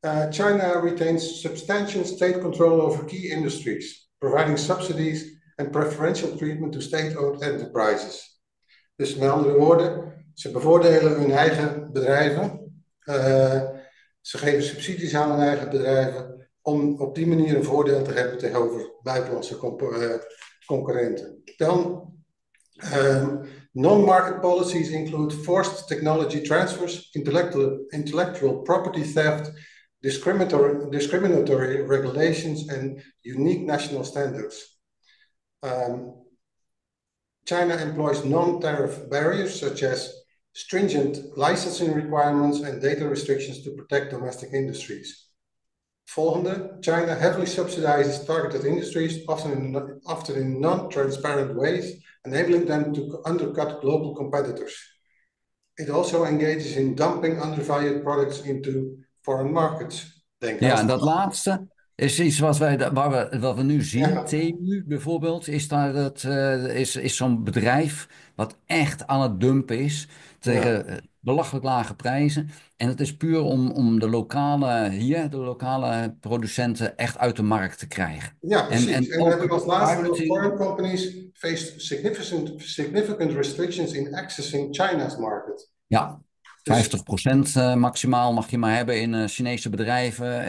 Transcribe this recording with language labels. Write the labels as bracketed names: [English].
[English] China retains substantial state control over key industries, providing subsidies and preferential treatment to state-owned enterprises. [Dutch] Dus met andere woorden, ze bevoordelen hun eigen bedrijven. Ze geven subsidies aan hun eigen bedrijven om op die manier een voordeel te hebben tegenover buitenlandse concurrenten. [English] Dan non-market policies include forced technology transfers, intellectual property theft, discriminatory regulations, and unique national standards. China employs non-tariff barriers such as stringent licensing requirements and data restrictions to protect domestic industries. Volgende, China heavily subsidizes targeted industries, often in non-transparent ways, enabling them to undercut global competitors. It also engages in dumping undervalued products into foreign markets. [Dutch] Denk aan Ja, en dat staal. laatste. Is iets wat we nu zien, Ja, TU bijvoorbeeld, is, daar is zo'n bedrijf wat echt aan het dumpen is ja. tegen belachelijk lage prijzen. En het is puur om de lokale producenten echt uit de markt te krijgen. Ja, precies. En En dan heb ik ook als laatste nog: [English] piracy, foreign companies face significant restrictions in accessing China's market. [Dutch] ja, Dus 50% maximaal mag je maar hebben in Chinese bedrijven.